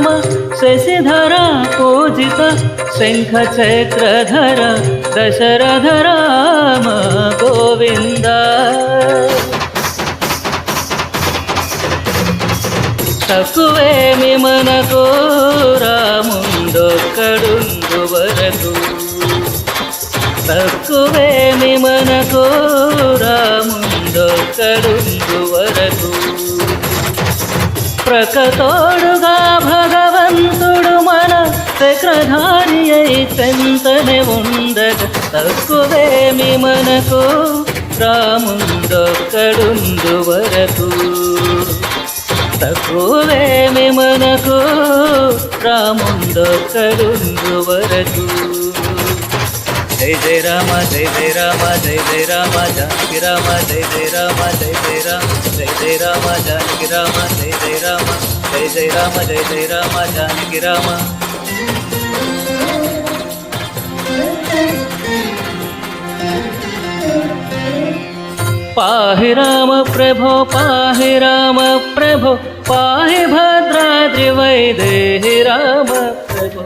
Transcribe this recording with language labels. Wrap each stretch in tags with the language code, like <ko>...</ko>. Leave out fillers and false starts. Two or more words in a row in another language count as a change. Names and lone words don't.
<sa>शशिधरा पूजित शंख चक्रधर दशरथ राम गोविंद।</sa> <te>తక్కువేమి మనకు రాముండొక్కడుండు వరకు। తక్కువేమి మనకు రాముండొక్కడుండు వరకు। ప్రకతోడుగా భగవంతుడు మన చక్రధారి అయి చెంతనే ఉండగా। తక్కువేమి మనకు రాముండొక్కడుండు వరకు। తక్కువేమి మనకు రాముండొక్కడుండు వరకు।</te> <sa>जय जय राम जय जय राम जय जय राम जानकी राम जय जय राम जय जय राम जय जय राम जानकी राम जय जय राम जय जय राम जय जय राम जानकी राम। पाहि राम प्रभो पाहि राम प्रभो पाहि भद्राद्रि वैदेहि राम प्रभो।</sa>